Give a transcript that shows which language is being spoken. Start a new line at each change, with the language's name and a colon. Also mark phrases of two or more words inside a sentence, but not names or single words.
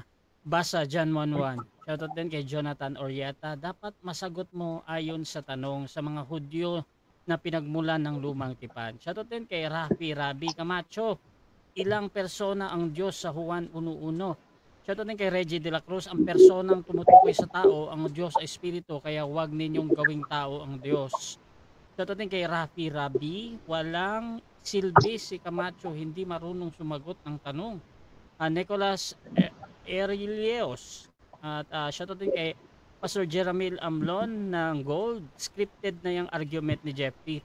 Filipino: Basa John 1:1. Shoutout din kay Jonathan Orieta, dapat masagot mo ayon sa tanong sa mga Hudyo na pinagmulan ng lumang tipan. Shoutout din kay Rabi Camacho, ilang persona ang Diyos sa Juan 1:1. Shoutout din kay Reggie de la Cruz, ang personang tumutukoy sa tao, ang Diyos ay Espiritu, kaya huwag ninyong gawing tao ang Diyos. Shoutout din kay Rabi, walang silbi si Camacho, hindi marunong sumagot ng tanong. Nicholas Erilios, at shoutout din kay Pastor Jeramil Amlon ng Gold, scripted na yung argument ni Jeffy.